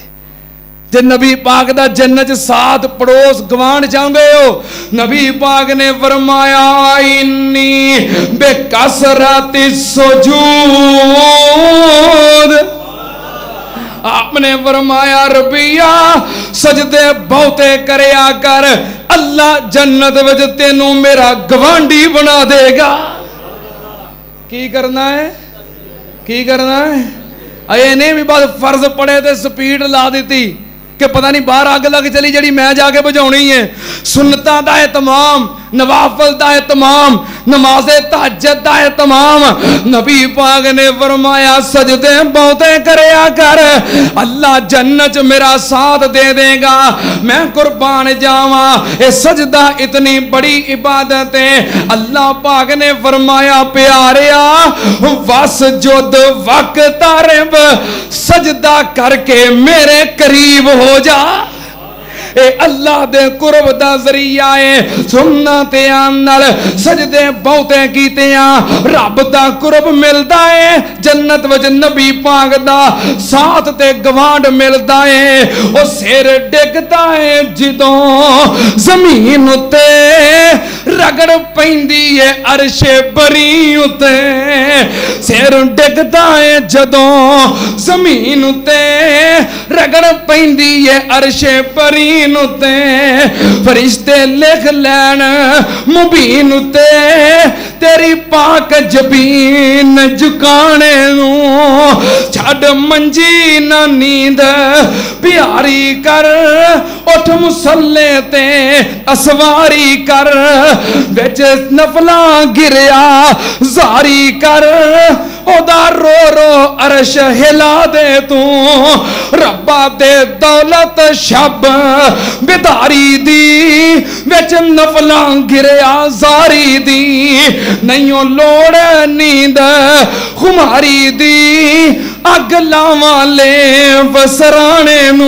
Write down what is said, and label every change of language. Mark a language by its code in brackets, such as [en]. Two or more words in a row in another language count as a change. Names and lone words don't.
[pa] جے نبی پاک دا جنت ساتھ پڑوس گوان چاہتے ہو, نبی پاک نے فرمایا [ar] انی بے کثرت السجود, [pa] آپ نے فرمایا ربیہ سجدے بہتے کریا کر, اللہ جنت وچ تینوں میرا گوانڈی بنا دے گا. کی کرنا ہے, کی کرنا ہے؟ اے نہیں بھی بعد فرض پڑے تے سپیڈ لا دیتی کہ پتہ نہیں باہر آگ لگ چلی جڑی میں جا کے بجاؤنی ہے. سنتاں دا اہتمام, نوافل دا اہتمام, نماز تہجد دا اہتمام. نبی پاک نے فرمایا سجدے بہتے کریا کر, اللہ جنت میرا ساتھ دے دے گا. میں قربان جاواں, اے سجدہ اتنی بڑی عبادت ہے. اللہ پاک نے فرمایا پیاریا [ar] واسجد وقترب, [pa] سجدہ کر کے میرے قریب ہو جا. اے اللہ دے قرب دا ذریعہ ہے. سنتیاں نال سجدے بہتے کیتیاں رب دا قرب ملدا ہے, جنت وچ نبی پاک دا ساتھ تے گوانڈ ملدا ہے. او سر ڈگدا ہے جدوں زمین تے رگڑ پیندی ہے عرش بری تے, سر ڈگدا ہے جدوں زمین تے رگڑ پیندی ہے عرش بری تے, فرشتے لکھ لین مبین تے تیری پاک جبین جھکانے نو. چھڈ منجی نہ نیند پیاری کر, اٹھ مصلے تے اسواری کر, وچ نفلاں گریا زاری کر, او دا رو رو عرش ہلا دے تو. ربا دے دولت شب بیداری دی وچ نفلاں گریا زاری دی, نہیں لوڑ نیند خماری دی, اگ لاواں لے وسرانے نو.